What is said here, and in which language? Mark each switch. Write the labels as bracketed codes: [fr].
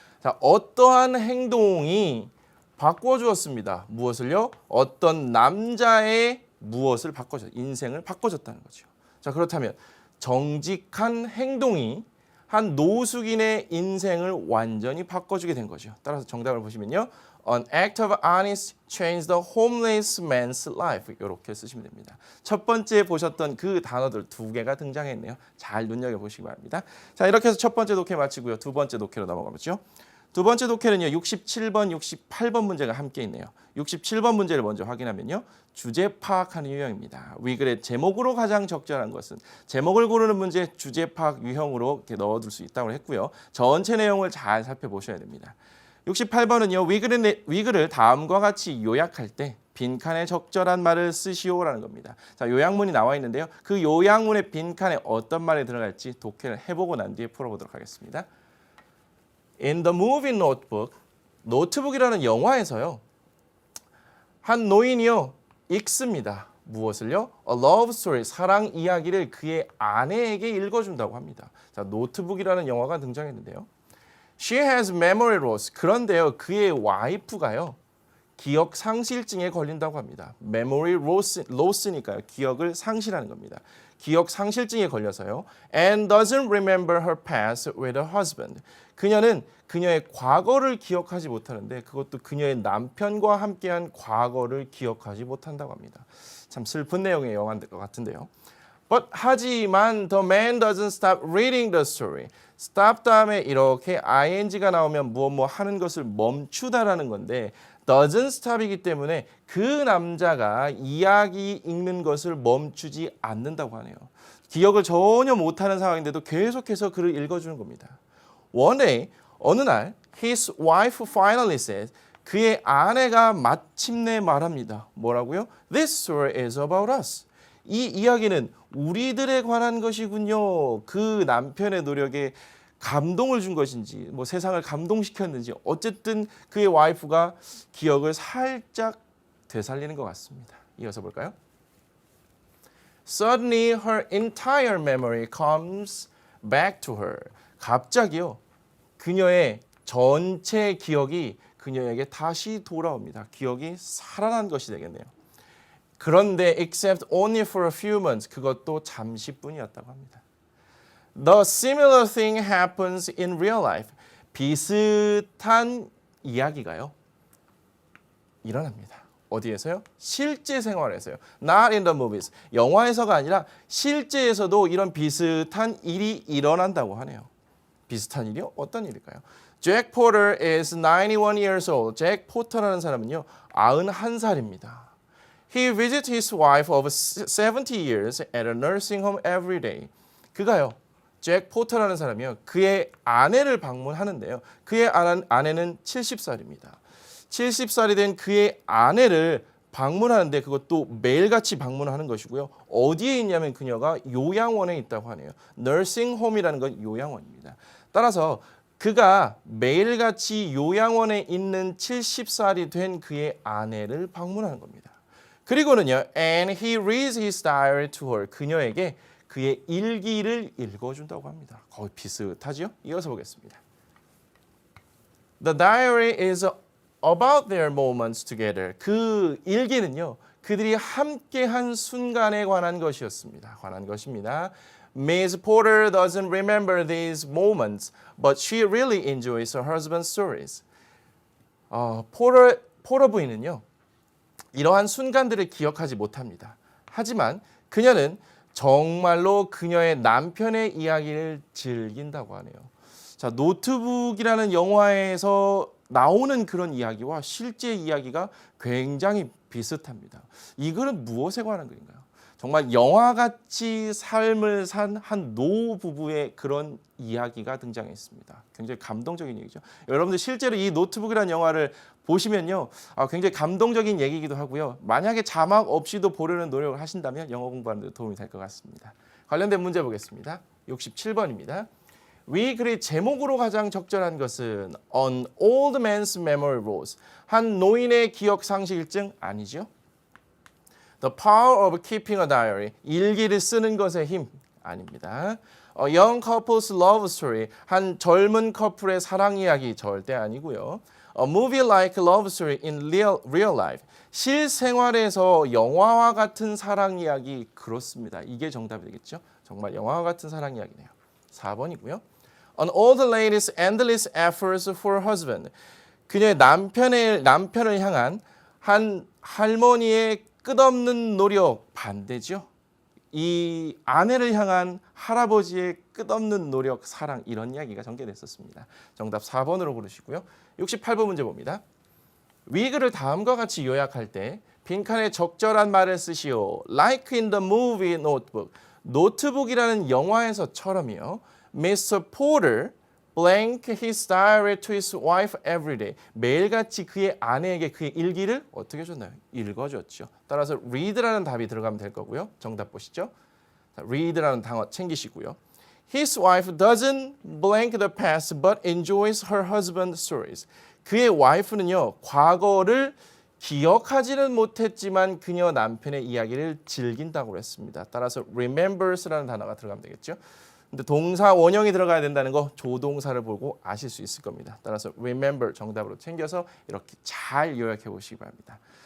[ko] 자, 어떠한 행동이 바꿔주었습니다. 무엇을요? 어떤 남자의 무엇을 바꿔줬, 인생을 바꿔줬다는 거죠. 자, 그렇다면 정직한 행동이 한 노숙인의 인생을 완전히 바꿔주게 된 거죠. 따라서 정답을 보시면요. [en] An act of honesty changed the homeless man's life. [ko] 이렇게 쓰시면 됩니다. 첫 번째 보셨던 그 단어들 두 개가 등장했네요. 잘 눈여겨보시기 바랍니다. 자, 이렇게 해서 첫 번째 독해 마치고요. 두 번째 독해로 넘어가보죠. 두 번째 독해는요. 67번, 68번 문제가 함께 있네요. 67번 문제를 먼저 확인하면요. 주제 파악하는 유형입니다. 위글의 제목으로 가장 적절한 것은 제목을 고르는 문제 주제 파악 유형으로 이렇게 넣어둘 수 있다고 했고요. 전체 내용을 잘 살펴보셔야 됩니다. 68번은요. 위글을 다음과 같이 요약할 때 빈칸에 적절한 말을 쓰시오라는 겁니다. 자, 요약문이 나와 있는데요. 그 요약문의 빈칸에 어떤 말이 들어갈지 독해를 해보고 난 뒤에 풀어보도록 하겠습니다. [en] In the movie Notebook, [ko] 노트북이라는 영화에서요. 한 노인이요. 읽습니다. 무엇을요? [en] A love story, [ko] 사랑 이야기를 그의 아내에게 읽어준다고 합니다. 자, 노트북이라는 영화가 등장했는데요. [en] She has memory loss. [ko] 그런데요, 그의 와이프가요, 기억 상실증에 걸린다고 합니다. memory loss니까요, 기억을 상실하는 겁니다. 기억 상실증에 걸려서요. [en] And doesn't remember her past with her husband. [ko] 그녀는 그녀의 과거를 기억하지 못하는데 그것도 그녀의 남편과 함께한 과거를 기억하지 못한다고 합니다. 참 슬픈 내용의 영화인 것 같은데요. [en] But [ko] 하지만 [en] the man doesn't stop reading the story. [ko] stop 다음에 이렇게 ing가 나오면 무엇 하는 것을 멈추다라는 건데 doesn't stop이기 때문에 그 남자가 이야기 읽는 것을 멈추지 않는다고 하네요. 기억을 전혀 못하는 상황인데도 계속해서 글을 읽어주는 겁니다. [en] One day, [ko] 어느 날 [en] his wife finally said, [ko] 그의 아내가 마침내 말합니다. 뭐라고요? [en] This story is about us. [ko] 이 이야기는 우리들에 관한 것이군요. 그 남편의 노력에 감동을 준 것인지 세상을 감동시켰는지 어쨌든 그의 와이프가 기억을 살짝 되살리는 것 같습니다. 이어서 볼까요? [en] Suddenly her entire memory comes back to her. [ko] 갑자기요, 그녀의 전체 기억이 그녀에게 다시 돌아옵니다. 기억이 살아난 것이 되겠네요. 그런데 [en] except only for a few months, [ko] 그것도 잠시뿐이었다고 합니다. [en] The similar thing happens in real life. [ko] 비슷한 이야기가요, 일어납니다. 어디에서요? 실제 생활에서요. [en] Not in the movies. [ko] 영화에서가 아니라 실제에서도 이런 비슷한 일이 일어난다고 하네요. 비슷한 일이요? 어떤 일일까요? [en] Jack Porter is 91 years old. [ko] 잭 포터라는 사람은요, 91살입니다. [en] He visits his wife of 70 years at a nursing home every day. [ko] 그가요, 잭 포터라는 사람이요, 그의 아내를 방문하는데요. 그의 아내는 70살입니다. 70살이 된 그의 아내를 방문하는데 그것도 매일같이 방문하는 것이고요. 어디에 있냐면 그녀가 요양원에 있다고 하네요. nursinghome이라는 건 요양원입니다. 따라서 그가 매일같이 요양원에 있는 70살이 된 그의 아내를 방문하는 겁니다. 그리고는요, [en] and he reads his diary to her. [ko] 그녀에게 그의 일기를 읽어준다고 합니다. 거의 비슷하지요? 이어서 보겠습니다. [en] The diary is about their moments together. [ko] 그 일기는요, 그들이 함께한 순간에 관한 것이었습니다. 관한 것입니다. [en] Miss Porter doesn't remember these moments, but she really enjoys her husband's stories. [ko] 포러 부인은요, 이러한 순간들을 기억하지 못합니다. 하지만 그녀는 정말로 그녀의 남편의 이야기를 즐긴다고 하네요. 자, 노트북이라는 영화에서 나오는 그런 이야기와 실제 이야기가 굉장히 비슷합니다. 이 글은 무엇에 관한 글인가요? 정말 영화같이 삶을 산 한 노부부의 그런 이야기가 등장했습니다. 굉장히 감동적인 얘기죠. 여러분들 실제로 이 노트북이라는 영화를 보시면요, 굉장히 감동적인 얘기이기도 하고요. 만약에 자막 없이도 보려는 노력을 하신다면 영어 공부하는 데 도움이 될 것 같습니다. 관련된 문제 보겠습니다. 67번입니다. 위 글의 제목으로 가장 적절한 것은 [en] An old man's memory loss. [ko] 한 노인의 기억 상실증 아니죠? [en] The power of keeping a diary. [ko] 일기를 쓰는 것의 힘 아닙니다. [en] A young couple's love story. [ko] 한 젊은 커플의 사랑 이야기 절대 아니고요. [en] A movie like love story in real life. [ko] 실생활에서 영화와 같은 사랑 이야기. 그렇습니다. 이게 정답이 되겠죠? 정말 영화와 같은 사랑 이야기네요. 4번이고요. [en] An old lady's endless efforts for her husband. [ko] 그녀의 남편을 향한 한 할머니의 끝없는 노력 반대죠. 이 아내를 향한 할아버지의 끝없는 노력, 사랑 이런 이야기가 전개됐었습니다. 정답 4번으로 고르시고요. 68번 문제 봅니다. 위 글을 다음과 같이 요약할 때 빈칸에 적절한 말을 쓰시오. [en] Like in the movie Notebook. [ko] 노트북이라는 영화에서처럼이요. [en] Mr. Porter blank his diary to his wife every day. [ko] 매일같이 그의 아내에게 그의 일기를 어떻게 줬나요? 읽어줬죠. 따라서 read라는 답이 들어가면 될 거고요. 정답 보시죠. read라는 단어 챙기시고요. [en] His wife doesn't blank the past but enjoys her husband's stories. [ko] 그의 와이프는요, 과거를 기억하지는 못했지만 그녀 남편의 이야기를 즐긴다고 했습니다. 따라서 remembers라는 단어가 들어가면 되겠죠. 근데 동사 원형이 들어가야 된다는 거 조동사를 보고 아실 수 있을 겁니다. 따라서 remember 정답으로 챙겨서 이렇게 잘 요약해 보시기 바랍니다.